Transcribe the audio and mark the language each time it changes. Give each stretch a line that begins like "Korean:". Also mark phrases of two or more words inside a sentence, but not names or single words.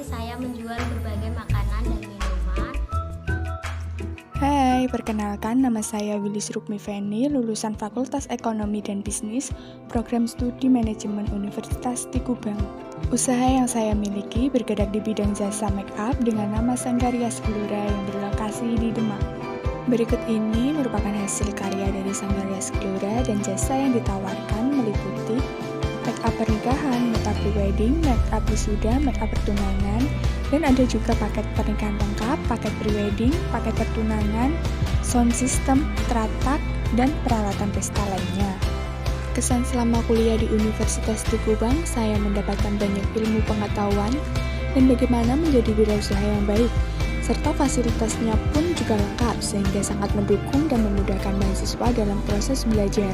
Indonesian: Saya menjual berbagai makanan dan minuman. Hai, perkenalkan nama saya Wilis Rukmi Feni, lulusan Fakultas Ekonomi dan Bisnis, Program Studi Manajemen Universitas di Kubang. Usaha yang saya miliki bergerak di bidang jasa
English: make up
Indonesian: dengan nama Sanggarias Glora yang berlokasi di Demak. Berikut ini merupakan hasil karya dari Sanggarias Glora dan jasa yang ditawarkan meliputi
English: make up
Indonesian: pernikahan,
English: make up prewedding, make up
Indonesian: wisuda,
English: make up
Indonesian: pertunangan, dan ada juga paket pernikahan lengkap, paket prewedding, paket pertunangan,
English: sound system,
Indonesian: teratak, dan peralatan pesta lainnya. Kesan selama kuliah di Universitas di Kubang, saya mendapatkan banyak ilmu pengetahuan dan bagaimana menjadi wirausaha yang baik, serta fasilitasnya pun juga lengkap sehingga sangat mendukung dan memudahkan mahasiswa dalam proses belajar.